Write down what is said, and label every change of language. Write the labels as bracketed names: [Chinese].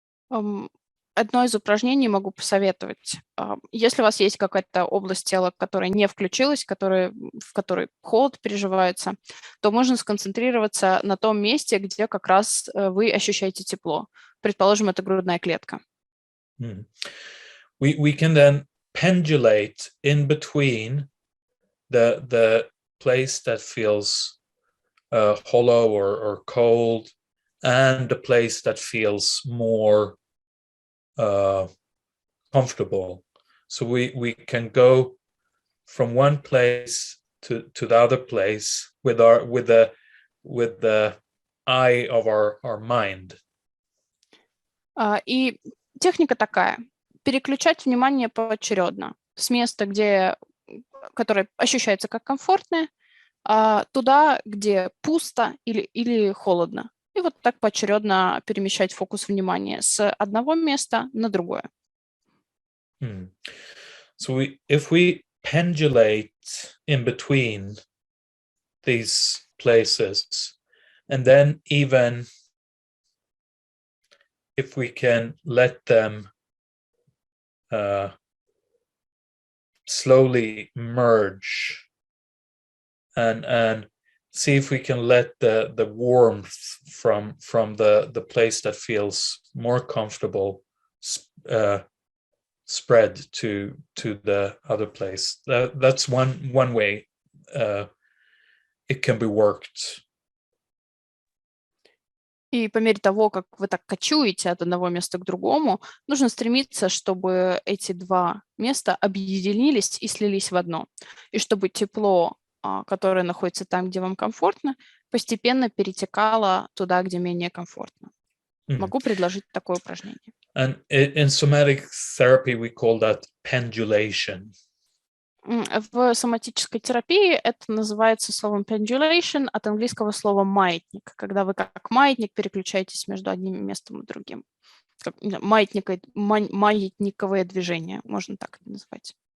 [Russian] Одно из упражнений могу посоветовать. Если у вас есть какая-то область тела, которая не включилась, в которой холод переживается, то можно сконцентрироваться на том месте, где как раз вы ощущаете тепло. Предположим, это грудная клетка. [English] We can then pendulate in between the place that feels hollow or cold and the place that feels more comfortable. So we can go from one place to the other place with the eye of our mind. [Russian] И техника такая: переключать внимание поочередно с места, которое ощущается как комфортное, туда, где пусто или холодно. И вот так поочередно перемещать фокус внимания с одного места на другое. [English] So if we pendulate in between these places. And then even if we can let them slowly merge and see if we can let the warmth from the place that feels more comfortable spread to the other place. That's one way it can be worked. [Russian] И по мере того, как вы так кочуете от одного места к другому, нужно стремиться, чтобы эти два места объединились и слились в одно. И чтобы тепло, которое находится там, где вам комфортно, постепенно перетекало туда, где менее комфортно. Могу предложить такое упражнение. [English] And in somatic therapy we call that pendulation. [Russian] В соматической терапии это называется словом pendulation, от английского слова маятник, когда вы как маятник переключаетесь между одним местом и другим. Маятниковое движение, можно так это назвать.